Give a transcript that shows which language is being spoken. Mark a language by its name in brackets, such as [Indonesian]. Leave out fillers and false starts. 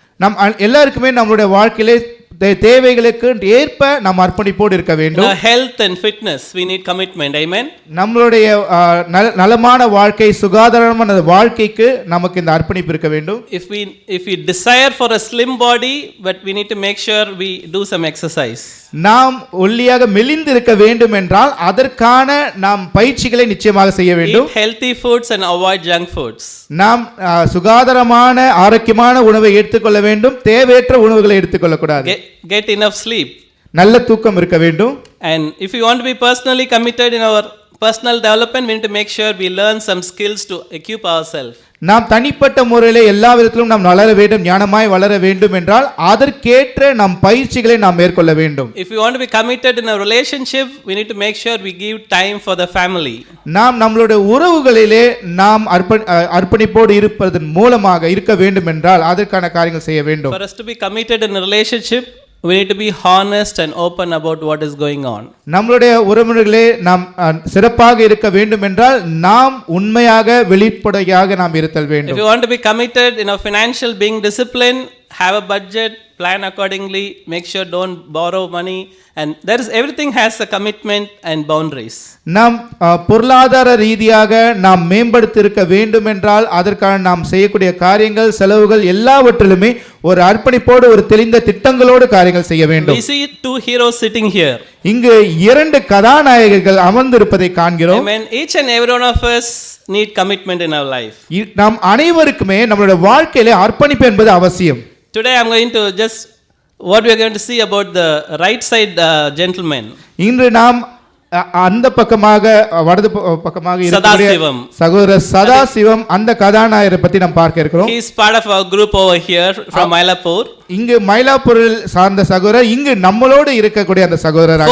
[Tamil] நாம் எல்லாருக்குமே நம்மளுடைய வாழ்க்கையிலே தேவைகளுக்கு ஏற்ப நாம் அர்ப்பணிப்போடு இருக்க வேண்டும். [English] Health and fitness we need commitment. Amen. [Tamil] நம்மளுடைய நலமான வாழ்க்கை, சுகாதாரமான வாழ்க்கைக்கு நமக்கு இந்த அர்ப்பணிப்பு இருக்க வேண்டும். [English] If we desire for a slim body, but we need to make sure we do some exercise. [Tamil] நாம் ஒல்லியாக மெலிந்து இருக்க வேண்டும் என்றால் அதற்கான நாம் பயிற்சிகளை நிச்சயமாக செய்ய வேண்டும். [English] Eat healthy foods and avoid junk foods. [Tamil] நாம் சுகாதாரமான ஆரோக்கியமான உணவை எடுத்துக்கொள்ள வேண்டும், தேவையற்ற உணவுகளை எடுத்துக்கொள்ள கூடாது. [English] Get enough sleep. [Tamil] நல்ல தூக்கம் இருக்க வேண்டும். [English] And if you want to be personally committed in our personal development, we need to make sure we learn some skills to equip ourselves. [Tamil] நாம் தனிப்பட்ட முறையிலே எல்லா விதத்திலும் நாம் வளர வேண்டும், ஞானமாய் வளர வேண்டும் என்றால் அதற்கேற்ற நம் பயிற்சிகளை நாம் மேற்கொள்ள வேண்டும். [English] If you want to be committed in a relationship, we need to make sure we give time for the family. [Tamil] நாம் நம்மளுடைய உறவுகளிலே நாம் அர்ப்பணிப்போடு இருப்பதன் மூலமாக இருக்க வேண்டும் என்றால் அதற்கான காரியங்கள் செய்ய வேண்டும். [English] For us to be committed in a relationship, we need to be honest and open about what is going on. [Tamil] நம்மளுடைய உறவுகளே நாம் சிறப்பாக இருக்க வேண்டும் என்றால் நாம் உண்மையாக வெளிப்படையாக நாம் இருத்தல் வேண்டும். [English] If you want to be committed in a financial, being disciplined, have a budget, plan accordingly, make sure don't borrow money, and there is everything has a commitment and boundaries. [Tamil] நாம் பொருளாதார ரீதியாக நாம் மேம்படுத்தி இருக்க வேண்டும் என்றால் அதற்கான நாம் செய்யக்கூடிய காரியங்கள், செலவுகள் எல்லாவற்றிலுமே ஒரு அர்ப்பணிப்போடு ஒரு தெளிந்த திட்டங்களோடு காரியங்கள் செய்ய வேண்டும். [English] We see two heroes sitting here. [Tamil] இங்கு இரண்டு கதாநாயகர்கள் அமர்ந்திருப்பதை காண்கிறோம். [English] Amen. Each and every one of us need commitment in our life. [Tamil] நாம் அனைவருக்குமே நம்மளுடைய வாழ்க்கையிலே அர்ப்பணிப்பு என்பது அவசியம். [English] Today I am going to what we are going to see about the right side gentleman. [Tamil] இன்று நாம் அந்த பக்கமாக வடது பக்கமாக இருக்கக்கூடிய Sadasivam. சகோதரர் சதாசிவம் அந்த கதாநாயகரை பற்றி நாம் பார்க்க இருக்கிறோம். [English] He is part of our group over here from Mylapore. [Tamil] இங்கு மயிலாப்பூரில் சார்ந்த சகோதரர் இங்கு நம்மளோடு இருக்கக்கூடிய அந்த சகோதரராக